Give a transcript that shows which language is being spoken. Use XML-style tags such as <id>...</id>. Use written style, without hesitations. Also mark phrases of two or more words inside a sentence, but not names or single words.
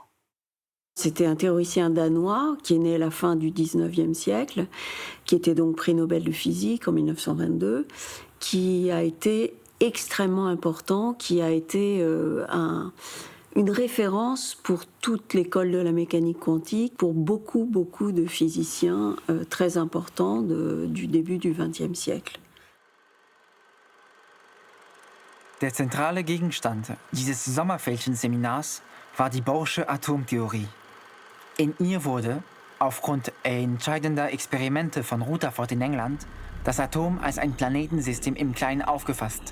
<fr>C'était un théoricien danois qui est né à la fin du 19e siècle, qui était donc prix Nobel de physique en 1922, qui a été extrêmement important, qui a été une référence pour toute l'école de la mécanique quantique, pour beaucoup de physiciens très importants du début du XXe siècle.</fr> <de>Der zentrale Gegenstand dieses Sommerfälschenseminars war die Bohrsche Atomtheorie. In ihr wurde, aufgrund entscheidender Experimente von Rutherford in England, das Atom als ein Planetensystem im Kleinen aufgefasst.</de>